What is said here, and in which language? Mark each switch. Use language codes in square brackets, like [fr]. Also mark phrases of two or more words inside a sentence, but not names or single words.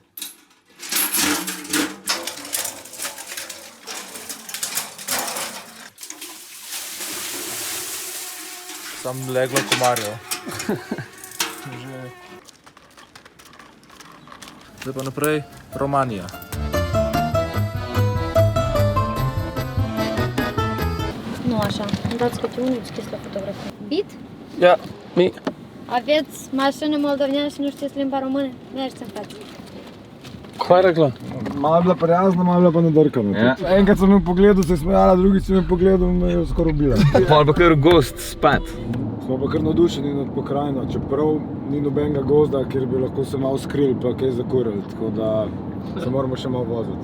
[sl] Sam leglo komarjev. Zdaj pa naprej Romanija. [ro] Nu așa, îmi dați câte unul, știți la fotografie. [sl] Bit? Ja, mi. [ro] Aveți mașină moldoveneană și nu știți limba română? Mergeți în față. [sl] Kaj je rekla? Malo je bila prijazna, malo je bila pa nadrkana. Ja. Enkrat sem jo pogledal, se je smejala, drugič sem jo pogledal in me je skoraj ubila. Pol pa kar gost spat. Smo pa kar navdušeni nad pokrajino, čeprav ni nobenega gozda, kjer bi lahko se malo skrili pa kaj zakurili, tako da se moramo še malo voziti.